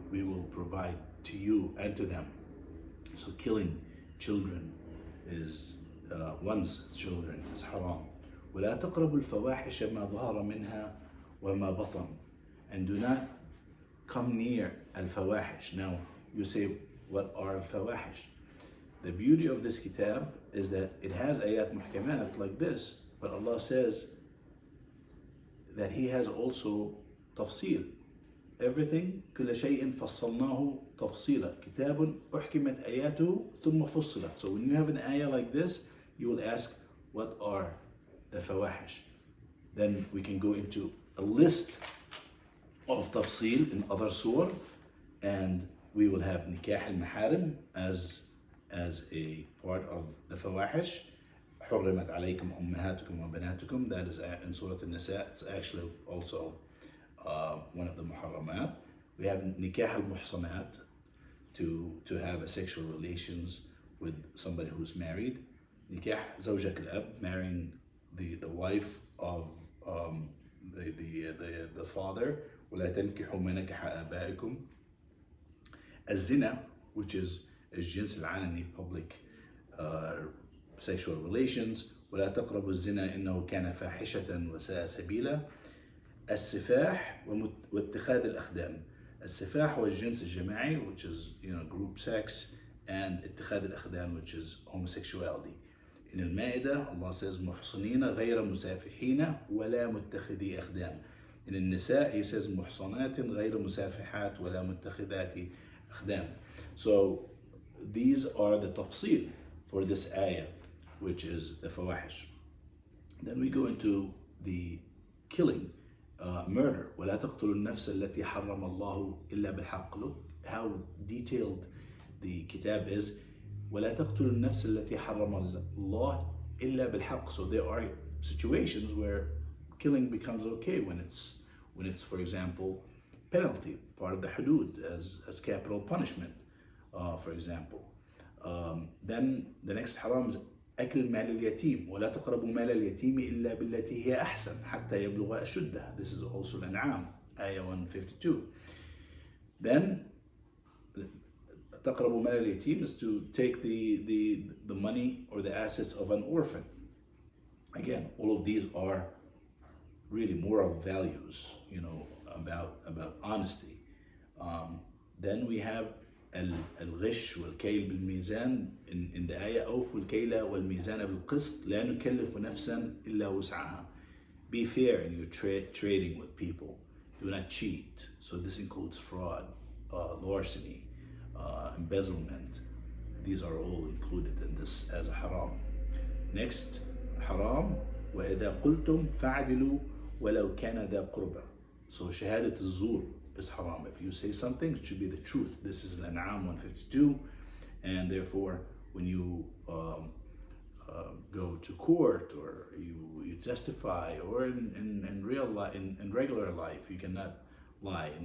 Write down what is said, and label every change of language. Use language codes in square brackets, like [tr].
[en] We will provide to you and to them. So killing children is one's children is haram. [ar] ولا تقربوا الفواحش ما ظهر منها وما بطن. [en] And do not come near al-fawahish. Now you say, what are al-fawahish? The beauty of this kitab is that it has ayat muhkamat like this, but Allah says that He has also tafsil. Everything [ar] كل شيء فصلناه تفصيلا كتاب أحكمت آياته ثم فصلت. [en] So when you have an ayah like this, you will ask, what are the fawahish? Then we can go into a list of tafsil in other surah, and we will have nikah al-maharim as a part of the fawahish. [ar] حرمت عليكم أمهاتكم وبناتكم. [en] That is in Surah An-Nisa. It's actually also one of the muharramat. We have nikah al-muhsanat, to have a sexual relations with somebody who's married. Nikah zawjat al-ab, marrying the wife of the father. [ar] ولا تنكحوا ما نكح آبائكم. [en] الزنا, which is [ar] الجنس العلني, [en] public sexual relations. [ar] ولا تقربوا الزنا إنه كان فاحشة وساء سبيلا. السفاح واتخاذ الأخدان. السفاح هو الجنس الجماعي, [en] which is group sex, and اتخاذ الأخدان, which is homosexuality. [ar] In المائدة [en] Allah says [ar] محصنين غير مسافحين ولا متخذي أخدان. In النساء [en] He says [ar] محصنات غير مسافحات ولا متخذات أخدان. [en] So these are the tafsil for this ayah, which is the fawahish. Then we go into the killing, murder. [ar] ولا تقتلوا النفس التي حرم الله إلا بالحق. [en] Look how detailed the kitab is. [ar] ولا تقتلوا النفس التي حرم الله إلا بالحق. [en] So there are situations where killing becomes okay when it's for example penalty, part of the hudud, as capital punishment, for example. Then the next haram is [ar] أكل مال اليتيم. ولا تقربوا مال اليتيم إلا بالتي هي أحسن حتى يبلغ أشده. [en] This is also Al-An'am, ayah 152. Then [ar] تقربوا مال اليتيم [en] is to take the money or the assets of an orphan. Again, all of these are really moral values, about honesty. Then we have [ar] الغش والكيل بالميزان [en] in the ayah [ar] أوفوا الكيل والميزان بالقسط لا نكلف نفسا إلا وسعها. [en] Be fair in your trading with people. Do not cheat. So this includes fraud, larceny, embezzlement. These are all included in this as a haram. Next, haram [ar] وإذا قلتم فاعدلوا ولو كان ذا قربى. [en] So [ar] شهادة الزور [en] is haram. If you say something, it should be the truth. This is Al-An'am 152, and therefore when you go to court or you testify, or in real life, in regular life, you cannot lie.